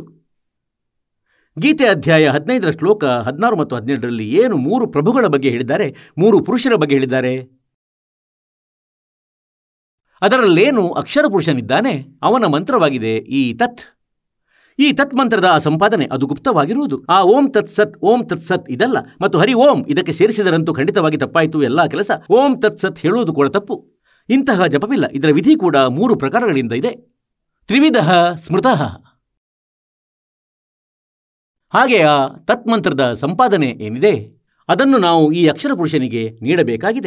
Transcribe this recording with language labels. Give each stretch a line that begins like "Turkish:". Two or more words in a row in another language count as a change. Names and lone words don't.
Kannada: ಗೀತೆ ಅಧ್ಯಾಯ 15ರ ಶ್ಲೋಕ 16 ಮತ್ತು 17ರಲ್ಲಿ ಏನು 3 ಪ್ರಭುಗಳ ಬಗ್ಗೆ ಹೇಳಿದ್ದಾರೆ, 3 ಪುರುಷರ ಬಗ್ಗೆ ಹೇಳಿದ್ದಾರೆ. ಅದರಲ್ಲೇನು ಅಕ್ಷರ ಪುರುಷನಿದ್ದಾನೆ ಅವನ ಮಂತ್ರವಾಗಿದೆ ಈ ತತ್. ಈ ತತ್ ಮಂತ್ರದ ಸಂಪಾದನೆ ಅದು ಗುಪ್ತವಾಗಿರುವುದು. ಆ
Sanskrit: ಓಂ ತತ್ ಸತ್, ಓಂ ತತ್ ಸತ್
Kannada: ಇದಲ್ಲ. ಮತ್ತು
Sanskrit: ಹರಿ ಓಂ
Kannada: ಇದಕ್ಕೆ ಸೇರಿಸಿದರಂತೂ ಖಂಡಿತವಾಗಿ ತಪ್ಪಾಯಿತು ಎಲ್ಲ ಕೆಲಸ.
Sanskrit: ಓಂ ತತ್ ಸತ್
Kannada: ಹೇಳುವುದು ಕೂಡ ತಪ್ಪು. ಇಂತಹ ಜಪವಿಲ್ಲ. ಇದರ ವಿಧಿ ಕೂಡ 3 ಪ್ರಕಾರಗಳಿಂದ ಇದೆ.
Sanskrit: ತ್ರಿವಿಧ ಸ್ಮೃತಃ.
Kannada: ಹಾಗೆ ಆ ತತ್ಮಂತ್ರದ ಸಂಪಾದನೆ ಏನಿದೆ ಅದನ್ನು ನಾವು ಈ ಅಕ್ಷರ ಪುರುಷನಿಗೆ ನೀಡಬೇಕಾಗಿದೆ.